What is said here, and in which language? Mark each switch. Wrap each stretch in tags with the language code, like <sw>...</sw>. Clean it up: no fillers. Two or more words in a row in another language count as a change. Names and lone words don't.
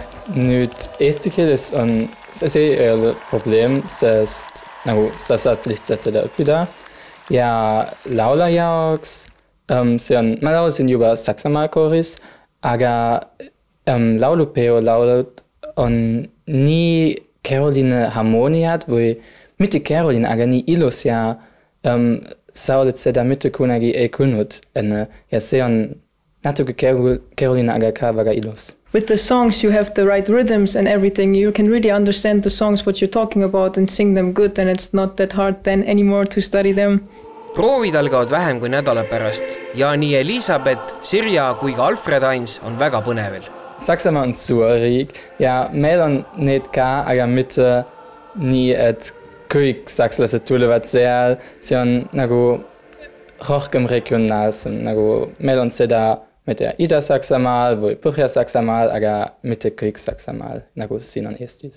<et>Nüüd eesti keeles see ei ole probleem, sest sa saad lihtsalt seda õppida ja laula jaoks ma laulsin juba Saksamaa kooris, aga laulupeo laulud on nii keeruline harmooniad või mitte keeruline, aga nii ilus ja sa oled seda mitte kunagi ei kuulnud enne ja see on natuke keeruline, aga ka väga ilus.</et> <en>With the songs you have the right rhythms and everything, you can really understand the songs what you're talking about and sing them good and it's not that hard then anymore to study them.</en> <et>Proovid algavad vähem kui nädala pärast ja nii Elisabeth, Sirja kui ka Alfred Heinz on väga põnevil. Saksamaa on suur riik ja meil on need ka, aga mitte nii, et kõik sakslased tulevad seal. See on rohkem regionaalsem, meil on seda Ida-Saksamaal või Põhja-Saksamaal, aga mitte kõik Saksamaal, nagu siin on Eestis.</et>